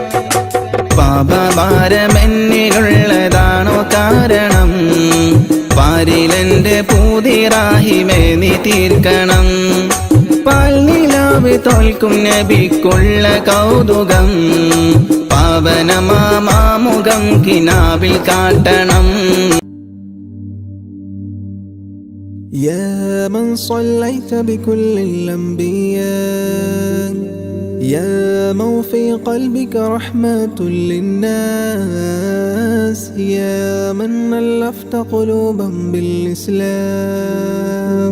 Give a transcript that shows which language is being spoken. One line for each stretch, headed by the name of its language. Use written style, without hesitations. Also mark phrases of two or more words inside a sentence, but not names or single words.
Malayalam: പാപഭാരമെന്നിലുള്ളതാണോ കാരണം? പാരിലെന്റെ പൂതിറാഹിമേ നീ തീർക്കണം. പാൽ നിലാവ് തോൽക്കും നബിക്കുള്ള കൗതുകം. പാവനമാമുഖം കിനാവിൽ കാട്ടണം.
Arabic: يا من صليت بكل الأنبياء يا من في قلبك رحمة للناس يا من ألفت قلوبا بالإسلام